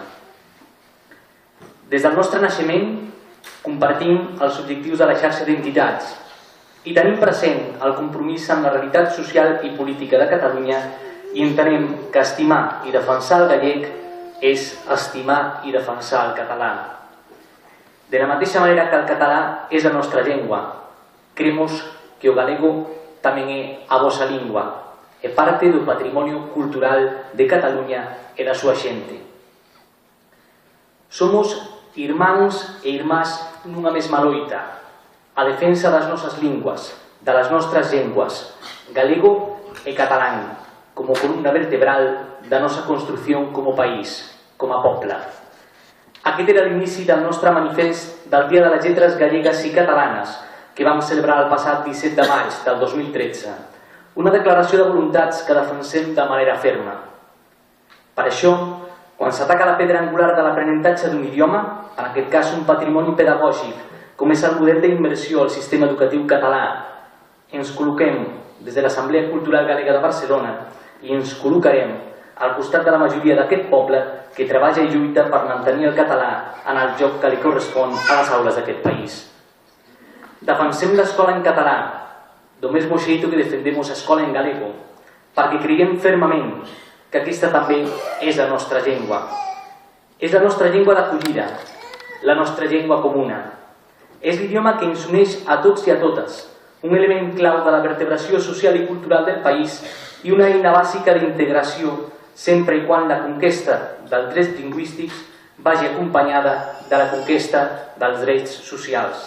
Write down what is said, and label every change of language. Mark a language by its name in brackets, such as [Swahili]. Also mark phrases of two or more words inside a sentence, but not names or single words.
[Catalan] Des del nostre naixement compartim els objectius de la xarxa d'entitats i tenim present el compromís amb la realitat social i política de Catalunya i entenem que estimar i defensar el gallec és estimar i defensar el català. De la mateixa manera que el català és la nostra llengua, [Galician] cremos que o galego tamén é a vosa lingua, é parte do patrimonio cultural de Cataluña e da súa xente. Somos irmáns e irmás nunha mesma loita, a defensa das nosas linguas, das nostras lenguas, galego e catalán, como columna vertebral da nosa construción como país, como a popla. [Catalan] Aquest era l'inici del nostre manifest del Dia de les Lletres Gallegues i Catalanes, que vam celebrar el passat 17 de maig del 2013, una declaració de voluntats que defensem de manera ferma. Per això, quan s'ataca la pedra angular de l'aprenentatge d'un idioma, en aquest cas un patrimoni pedagògic, com és el model d'immersió al sistema educatiu català, ens col·loquem des de l'Assemblea Cultural Galega de Barcelona i ens col·locarem al costat de la majoria d'aquest poble que treballa i lluita per mantenir el català en el lloc que li correspon a les aules d'aquest país. Defensem l'escola en català, [Galician] do mesmo xeito que defendemos a escola en galego, [Catalan] perquè creiem fermament que aquesta també és la nostra llengua. És la nostra llengua d'acollida, la nostra llengua comuna. És l'idioma que ens uneix a tots i a totes, un element clau de la vertebració social i cultural del país i una eina bàsica d'integració sempre i quan la conquesta dels drets lingüístics vagi acompanyada de la conquesta dels drets socials.